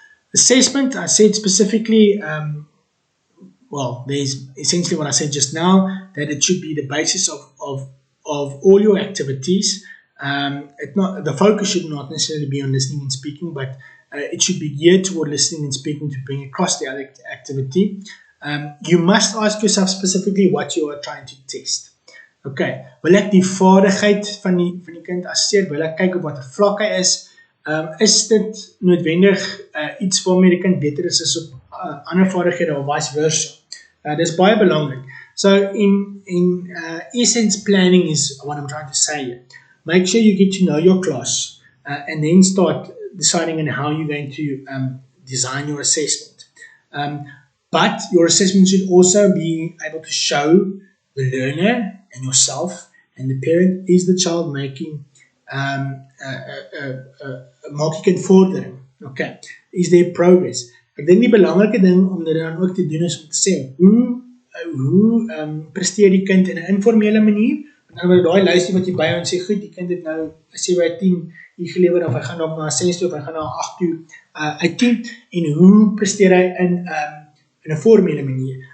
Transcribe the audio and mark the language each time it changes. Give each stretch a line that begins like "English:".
English: Assessment, I said specifically, well, there's essentially what I said just now, that it should be the basis of all your activities. The focus should not necessarily be on listening and speaking, but it should be geared toward listening and speaking to bring across the other activity. You must ask yourself specifically what you are trying to test.
Afrikaans: Okay, wil ek die vaardigheid van die kind assesseer, wil ek kyk op wat vlak hy is dit noodwendig iets waarmee die kind beter is op ander vaardighede of vice versa. Dit is baie belangrik.
English: So in essence, planning is what I'm trying to say here. Make sure you get to know your class and then start deciding on how you're going to design your assessment. But your assessment should also be able to show the learner and yourself and the parent, is the child making
Afrikaans: maak die kind vordering.
English: Okay. Is there progress?
Afrikaans: Ek dink die belangrike ding om dit dan ook te doen is om te sê, hoe presteer die kind in 'n informele manier? En dan daai lysie wat jy by en sê, goed, die kind het nou 7 uit 10 hier gelewer, of hy gaan dalk na 6 toe, of hy gaan na 8 toe uit 10, en hoe presteer hy in 'n formele manier?